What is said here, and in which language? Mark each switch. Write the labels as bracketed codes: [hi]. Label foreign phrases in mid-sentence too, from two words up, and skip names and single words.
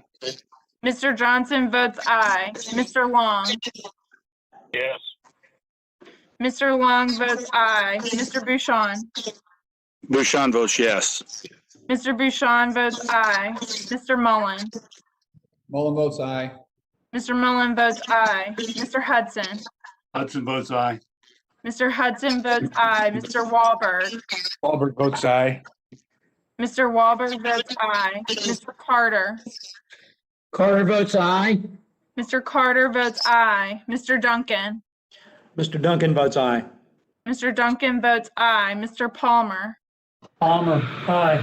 [en] Mr. Johnson votes aye. Mr. Long. Yes. Mr. Long votes aye. Mr. Bouchon. Bouchon votes yes. Mr. Bouchon votes aye. Mr. Mullen. Mullen votes aye. Mr. Mullen votes aye. Mr. Hudson. Hudson votes aye. Mr. Hudson votes aye. Mr. Wahlberg. Wahlberg votes aye. Mr. Wahlberg votes aye. Mr. Carter. Carter votes aye. Mr. Carter votes aye. Mr. Duncan. Mr. Duncan votes aye. Mr. Duncan votes aye. Mr. Palmer. Palmer, aye.